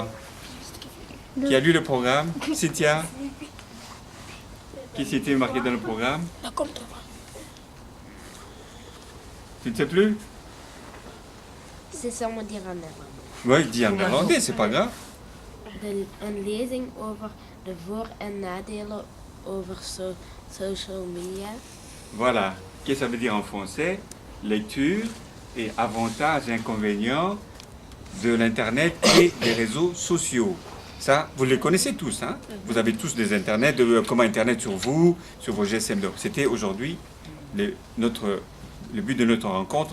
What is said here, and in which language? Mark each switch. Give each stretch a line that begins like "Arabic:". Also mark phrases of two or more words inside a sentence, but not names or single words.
French: Qui a lu le programme? Cynthia? Qu'est-ce qui était marqué dans le programme? Tu ne sais plus? C'est sûrement dire en néerlandais. Oui, dis en néerlandais, c'est pas grave.
Dutch: Een lezing over de voor- en nadelen over
English: social media.
French: Voilà. Qu'est-ce que ça veut dire en français? Lecture et avantages et inconvénients de l'Internet et des réseaux sociaux. Ça, vous les connaissez tous, hein? Vous avez tous des Internets, comment Internet sur vous, sur vos GSM. Donc, c'était aujourd'hui le but de notre rencontre.